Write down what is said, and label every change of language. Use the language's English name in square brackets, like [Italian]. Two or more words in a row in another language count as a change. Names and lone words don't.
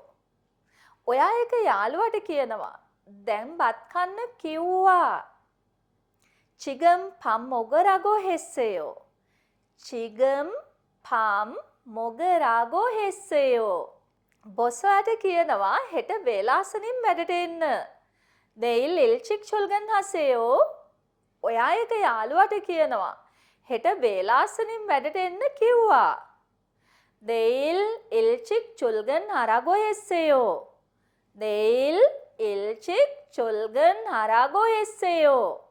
[Sinhala] ඔයා එක යාළුවට කියනවා දැන් බත් කන්න කිව්වා. [Korean] 지금 밥 먹으 라고 했어요. 지금 밥 먹으 라고 했어요. [Sinhala] බොස් ඔයාට කියනවා හෙට වේලාසනින් වැඩට එන්න. [Korean] 내일 일찍 출근하세요. [Sinhala] ඔයා එක යාළුවට කියනවා හෙට වේලාසනින් වැඩට එන්න කිව්වා. [Korean] 내일 일찍 출근하라고 했어요. 내일 일찍 출근하라고 했어요.